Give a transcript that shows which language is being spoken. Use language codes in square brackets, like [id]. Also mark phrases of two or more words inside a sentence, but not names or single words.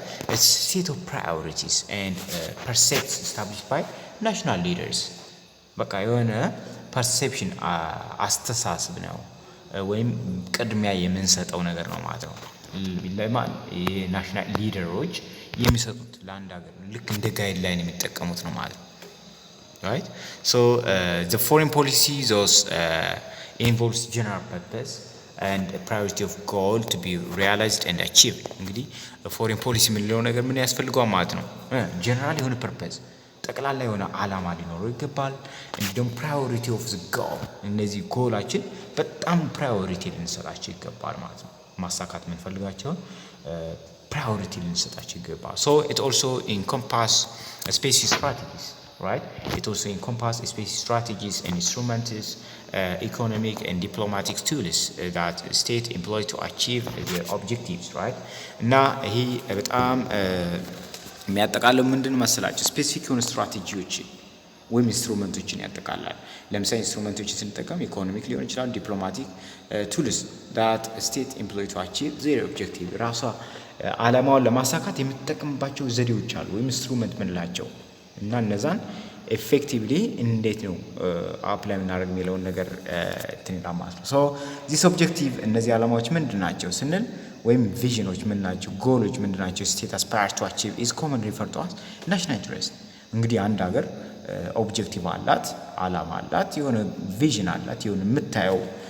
[en] set of priorities and percepts established by national leaders። [am] በቃ የሆነ ፐርሴፕሽን አስተሳሰብ ነው ወይም ቅድሚያ የምንሰጠው ነገር ነው ማለት ነው። ለማን? የናሽናል ሊደሮች የሚሰጡት ለአንድ ሀገር ልክ እንደ ጋይድላይን የሚጠቀሙት ነው ማለት ነው፣ ራይት? [en] ሶ the foreign policy those involves general purpose and a priority of goal to be realized and achieved [am] እንግዲህ ፎሬን ፖሊሲ የምንለው ነገር ምን ያስፈልገዋል ማለት ነው ጀነራል የሆነ ፐርፐዝ ጠቅላላ የሆነ ዓላማ ሊኖረው ይገባል እንዲሁም [en] priority of the goal [am] እነዚህ ጎላችን በጣም ፕራዮሪቲ ልንሰጣቸው ይገባል ማለት ነው ማሳካት የምንፈልጋቸውን priority ልንሰጣቸው ይገባል [en] so it also encompass specific strategies right it also encompass specific strategies and instruments economic and diplomatic tools that state employ to achieve their objectives right [am] እና ይሄ በጣም የሚያጠቃልለው ምንድን መሰላችሁ ስፔሲፊክ የሆኑ ስትራቴጂዎች ወይም ኢንስትሩመንቶችን ያጠቃልላል ለምሳሌ ኢንስትሩመንቶችን ስንጠቀም ኢኮኖሚክ ሊሆን ይችላል ዲፕሎማቲክ [en] tools that state employ to achieve their objective [am] ራሷ ዓላማውን ለማሳካት የምትጠቀምባቸው ዘዴዎች አሉ ወይም ኢንስትሩመንት ምንላቸው እና እነዛን ኤፌክቲቭሊ እንዴት ነው አፕላይ እናደርግ የሚለውን ነገር ትንጣ ማለት ነው [en] so this objective [am] እነዚህ ዓላማዎች ምንድናቸው ስንል ወይም ቪዥኖች ምንናቸው ጎሎች ምንድናቸው [en] state aspire to achieve is common refer to as national interest [am] እንግዲህ አንድ ሀገር ኦብጀክቲቭ አላት ዓላማ አላት የሆነ ቪዥን አላት የሆነ የምታየው